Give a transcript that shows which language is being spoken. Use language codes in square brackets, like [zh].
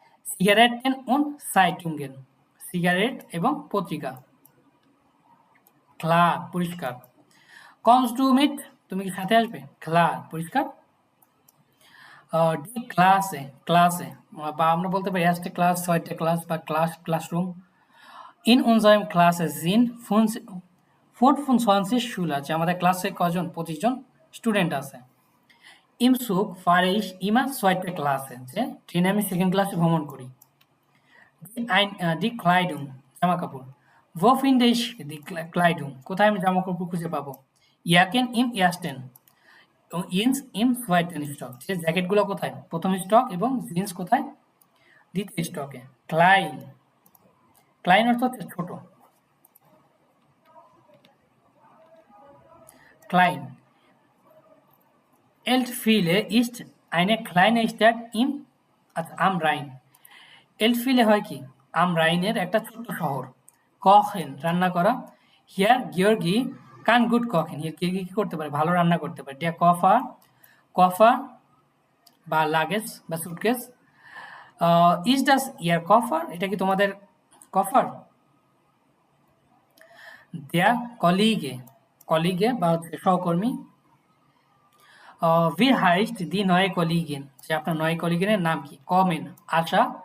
[de] Zigaretten und Zeitungen, [bn] cigarette এবং পত্রিকা। Klar পরিষ্কার। [de] Kommst du mit? [bn] তুমি কি সাথে আসবে? Klar পরিষ্কার। Die Klasse বা আমরা বলতে পারি [de] erste Class, zweite Class [bn] বা classroom. [de] In unserem Klasse sind 25 Schüler, [bn] যে আমাদের ক্লাসে কজন? 25 জন স্টুডেন্ট আছে। [de] Im Zug fahre ich immer zweite Klasse, [bn] যে ট্রেনে আমি সেকেন্ড ক্লাসে ভ্রমণ করি। [de] Die Kleidung [bn] জামা কাপড়। [de] Wo finde ich die Kleidung? [bn] কোথায় আমি জামা কাপড় খুঁজে পাবো? [de] Jacken im ersten, Jeans im zweiten Stock, [bn] যে জ্যাকেটগুলো কোথায়? প্রথম স্টক এবং জিন্স কোথায়? দ্বিতীয় স্টকে। ক্লাইন অর্থ হচ্ছে ছোট। [de] Klein. Eltville ist eine kleine Stadt am Rhein. [bn] Eltville হয় কি? am Rheiনের একটা ছোট্ট শহর। Kochen রান্না করা। [de] Here Georgi kann gut kochen. [bn] Here Georgi কি করতে পারে? ভালো রান্না করতে পারে। Der Koffer বা লাগেজ বা suitcase. [de] Is das Ihr Koffer? [bn] এটা কি তোমাদের কফার? Der Kollege বা হচ্ছে সহকর্মী। [de] Wie heißt die neue Kollegin? [bn] যে আপনার neue Kollegin-এর নাম কি? Kommen আশা।